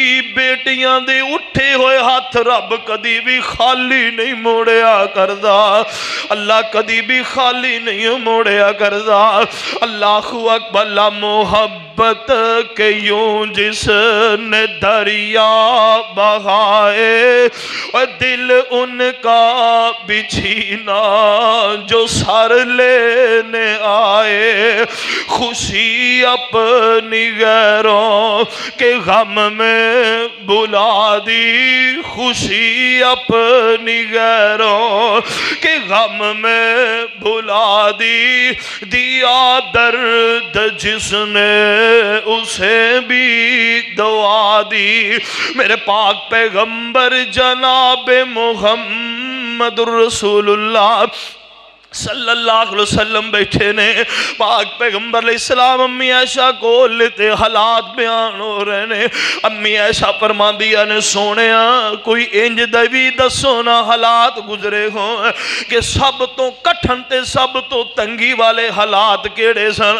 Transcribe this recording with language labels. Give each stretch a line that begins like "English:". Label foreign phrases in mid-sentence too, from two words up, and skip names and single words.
Punjabi: بیٹیاں دے اٹھے ہوئے ہتھ رب کدی بھی خالی نہیں موڑیا کردا، اللہ کدی بھی خالی نہیں موڑیا کردا.
Arabic: الله أكبر.
Urdu: لا محبت کے یوں جس نے دریا بہائے اور دل ان کا بچھونا جو سر لینے آئے، خوشی اپنی غیروں کے غم میں بلا دی، خوشی اپنی غیروں کے غم میں بھلا دی. دیا درد جس نے اسے بھی دوا دی.
Punjabi: میرے پاک پیغمبر جناب محمد رسول اللہ
Arabic: صلى الله عليه وسلم
Punjabi: بیٹھے نے. پاک پیغمبر علیہ السلام امی عائشہ کول تے حالات بیان ہو رہے نے. امی عائشہ فرماندیاں نے سونیا کوئی انج دوی دسو نا حالات گزرے ہو کہ سب توں کٹھن تے سب توں تنگی والے حالات کیہڑے سن.